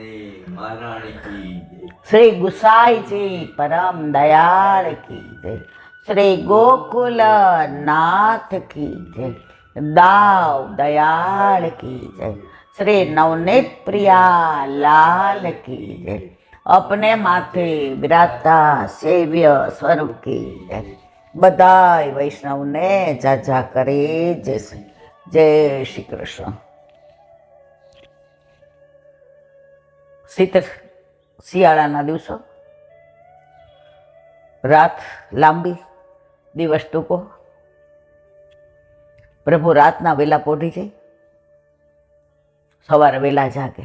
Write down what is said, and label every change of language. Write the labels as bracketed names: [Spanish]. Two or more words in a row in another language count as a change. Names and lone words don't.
[Hindi] श्री गुसाई जी परम दयाल की जय, श्री गोकुल नाथ की जय, दाव दयाल की जय, श्री नवनीत प्रिया लाल की जय, अपने माथे विराजता सेव्य स्वरूप की जय। [Gujarati] બધાઈ વૈષ્ણવ ને જાજા કરે જય શ્રી કૃષ્ણ। શિયાળાના દિવસો, રાત લાંબી, દિવસ ટૂંકો. પ્રભુ રાતના વેલા પોઢી જાય, સવારે વેલા જાગે.